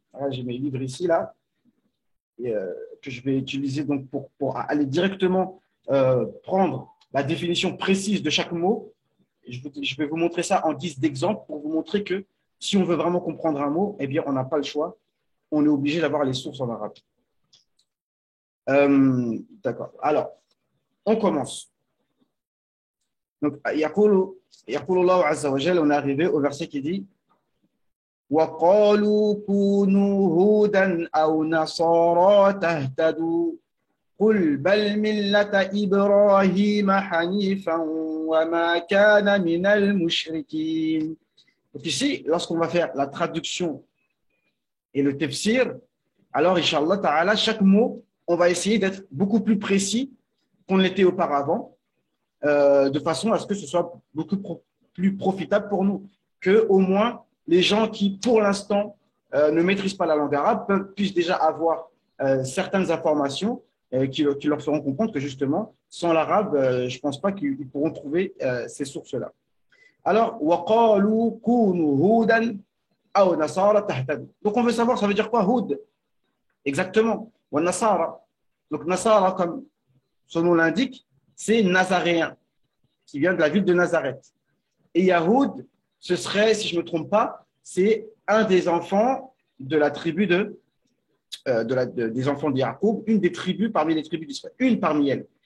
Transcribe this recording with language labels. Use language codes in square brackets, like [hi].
[fr] J'ai mes livres ici, là, que je vais utiliser donc pour aller directement prendre la définition précise de chaque mot. Je vais vous montrer ça en 10 d'exemples pour vous montrer que si on veut vraiment comprendre un mot, eh bien, on n'a pas le choix. On est obligé d'avoir les sources en arabe. D'accord. Alors, on commence. [ar] Donc, يقول الله عز وجل, [fr] on est arrivé au verset qui dit [ar] وَقَالُوا كُونُوا هُودًا أَوْ نَصَارَىٰ تَهْتَدُوا قُلْ بَلْ مِلَّةَ إِبْرَاهِيمَ حَنِيفًا وَمَا كَانَ مِنَ الْمُشْرِكِينَ. [fr] Donc ici, lorsqu'on va faire la traduction et le tafsir, alors, Inch'Allah Ta'ala, chaque mot, on va essayer d'être beaucoup plus précis qu'on l'était auparavant, de façon à ce que ce soit beaucoup plus profitable pour nous, que au moins les gens qui, pour l'instant, ne maîtrisent pas la langue arabe puissent déjà avoir certaines informations qui leur feront comprendre que justement, sans l'arabe, je ne pense pas qu'ils pourront trouver ces sources-là. [ar] Alors, وَقَالُوا كُونُوا هُودًا أَوْ نَصَارَىٰ تَهْتَدُوا. [fr] Donc, on veut savoir, ça veut dire quoi, Houd? Exactement. Wa Nasara. Donc, Nasara, comme son nom l'indique, c'est nazaréen, qui vient de la ville de Nazareth. Et Yahoud, ce serait, si je ne me trompe pas, c'est un des enfants de la tribu des enfants de Yacoub, une des tribus parmi les tribus d'Israël, une parmi elles.